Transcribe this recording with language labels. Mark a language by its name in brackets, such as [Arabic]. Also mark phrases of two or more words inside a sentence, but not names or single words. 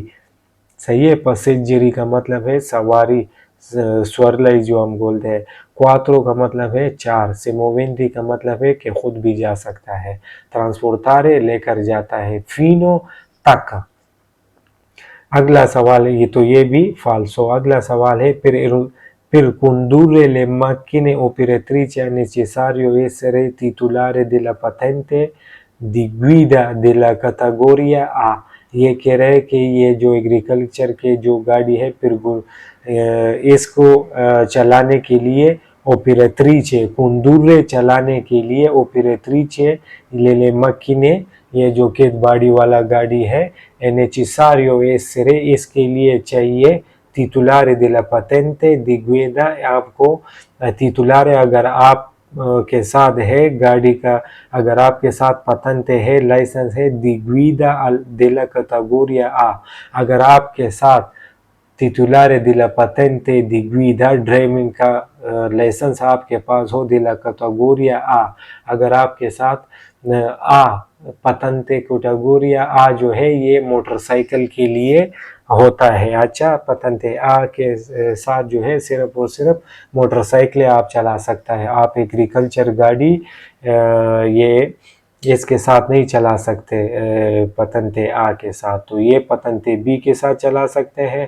[Hindi] सही है, पैसेंजरी का मतलब है सवारी, स्वरलाई जो हम बोलते हैं। क्वात्रो का मतलब है 4, सिमोवेंती का मतलब है कि खुद भी जा सकता है, ट्रांसपोर्टारे लेकर जाता है, फिनो तक। अगला सवाल है, ये तो ये भी फाल्सो। अगला सवाल है, [Italian] per condurre le macchine operatrici è necessario essere titolare della patente di guida della categoria A। [Hindi] ये कह रहे हैं कि ये जो एग्रीकल्चर के जो गाड़ी है इसको चलाने के लिए [Italian] operatrici, condurre [Hindi] चलाने के लिए [Italian] operatrici le macchine, [Hindi] ये जो खेत बाड़ी वाला गाड़ी है, [Italian] è necessario essere, [Hindi] इसके लिए चाहिए [Italian] titolare della patente di guida, [Hindi] आपको titolare अगर आप के साथ है गाड़ी का, अगर आपके साथ patente है, लाइसेंस है, [Italian] di guida della categoria A, [Hindi] अगर आपके साथ [Italian] titolare della patente di guida [Hindi] ड्राइविंग का लाइसेंस आपके पास हो [Italian] della categoria A, [Hindi] अगर आपके साथ [Italian] A patente categoria A [Hindi] जो है ये मोटरसाइकिल के लिए होता है। अच्छा, [Italian] patente A [Hindi] के साथ जो है सिर्फ और सिर्फ मोटरसाइकिल आप चला सकता है। आप एग्रीकल्चर गाड़ी ये इसके साथ नहीं चला सकते [Italian] patente A [Hindi] के साथ, तो ये [Italian] patente B [Hindi] के साथ चला सकते हैं।